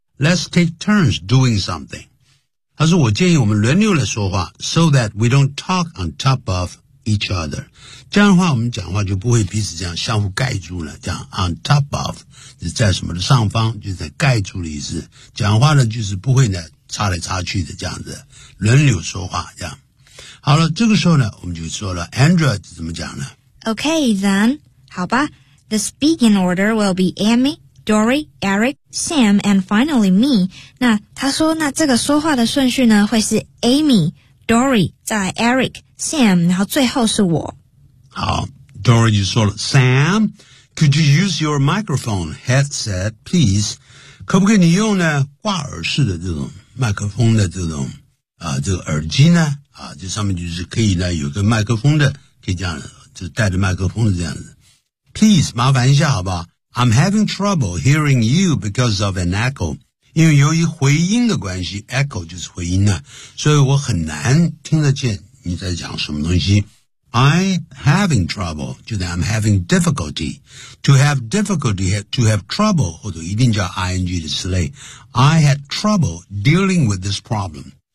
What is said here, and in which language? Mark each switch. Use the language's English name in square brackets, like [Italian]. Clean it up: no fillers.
[English] Let's take turns doing something. [Chinese] 他说我建议我们轮流来说话 [English] so that we don't talk on top of each other. [Chinese] 这样的话我们讲话就不会彼此这样相互盖住了这样 [English] on top of, [Chinese] 就是在什么的上方就是盖住的意思。讲话呢就是不会呢插来插去的这样子轮流说话这样。好了这个时候呢我们就说了 Andrea 怎么讲呢 [English] Okay, then, [Chinese] 好吧 [English] the speaking order will be Amy,Dory, Eric, Sam, and finally me. [Chinese] 那他说那这个说话的顺序呢会是 Amy, Dory, 再 Eric, Sam, 然后最后是我。好 ,Dory 就说了 [English] ,Sam, could you use your microphone headset, please? [Chinese] 可不可以你用呢挂耳式的这种麦克风的这种这个耳机呢啊，这上面就是可以呢，有个麦克风的，可以这样，就带着麦克风的这样子。 [English] Please, [Chinese] 麻烦一下好不好？ [English] I'm having trouble hearing you because of an echo. [Chinese] 因为由于回音的关系， echo 就是回音呢，所以我很难听得见你在讲什么东西。 [English] I'm having trouble, 就是 I'm having difficulty. To have difficulty, to have trouble, [Chinese] 或者一定叫 ing 的词类。 [English] I had trouble dealing with this problem.